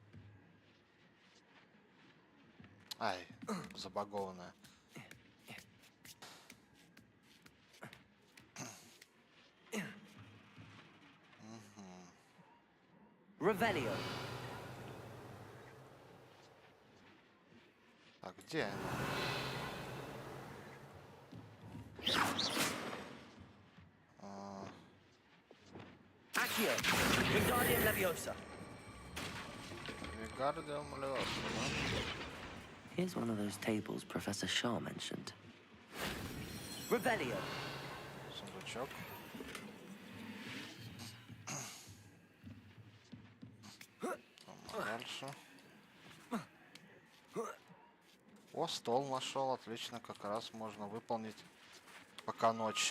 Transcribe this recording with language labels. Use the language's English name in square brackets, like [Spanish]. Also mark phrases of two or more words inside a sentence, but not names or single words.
[Russian] Ай, забагованная. [Latin] Revelio. [Russian] А где она? [Latin] Accio. Wingardium Leviosa. Wingardium Leviosa, [Russian] да? [English] Here's one of those tables Professor Shaw mentioned. [Latin] Revelio. [Russian] Сундучок. Дальше. О, стол нашел, отлично, как раз можно выполнить, пока ночь.